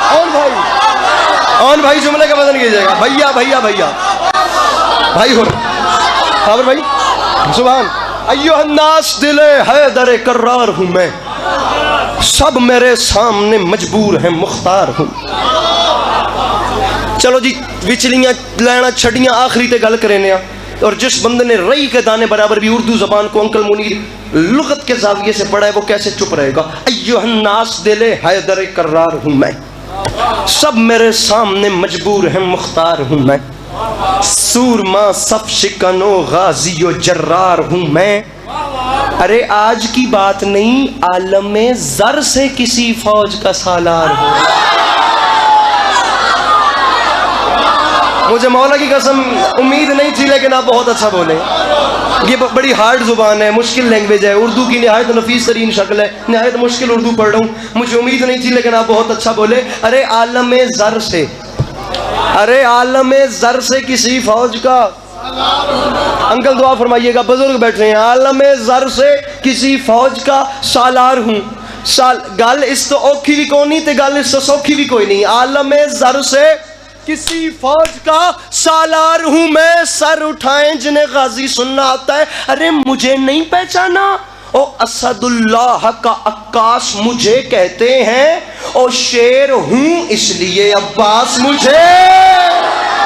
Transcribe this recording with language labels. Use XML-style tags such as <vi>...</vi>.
<ur>اور بھائی جملے کا وزن کیجئے گا. بھیا بھیا بھیا بھائی ہو خبر بھائی سبحان. ایھا الناس دل حیدر کرار ہوں میں، سب میرے سامنے مجبور ہیں مختار ہوں.</ur> <pa>چلو جی وچلیاں لینا چھڑیاں آخری تے گل کرنے.</pa> <ur>اور جس بندے نے رئی کے دانے برابر بھی اردو زبان کو انکل منیر لغت کے زاویے سے پڑھا ہے وہ کیسے چپ رہے گا. ایھا الناس دل حیدر کرار ہوں میں، سب میرے سامنے مجبور ہیں مختار ہوں میں. سورما صف شکن و غازی و جرار ہوں میں. ارے آج کی بات نہیں، عالم زر سے کسی فوج کا سالار ہوں. مجھے مولا کی قسم امید نہیں تھی لیکن آپ بہت اچھا بولے. یہ بڑی ہارڈ زبان ہے، مشکل لینگویج ہے، اردو کی نہایت نفیس ترین شکل ہے. نہایت مشکل اردو پڑھ رہا ہوں، مجھے امید نہیں تھی لیکن آپ بہت اچھا بولے. ارے عالم زر سے، ارے عالم زر سے کسی فوج کا. انکل دعا فرمائیے گا، بزرگ بیٹھ رہے ہیں. عالم زر سے کسی فوج کا سالار ہوں.</ur> <pa>گل اس تو اوکھی بھی کوئی نہیں تے گل اس تو سوکھی بھی کوئی نہیں.</pa> <ur>عالم زر سے کسی فوج کا سالار ہوں میں، سر اٹھائیں جنہیں غازی سننا آتا ہے. ارے مجھے نہیں پہچانا، او اسد اللہ کا عکاس مجھے کہتے ہیں. او شیر ہوں اس لیے عباس مجھے.</ur>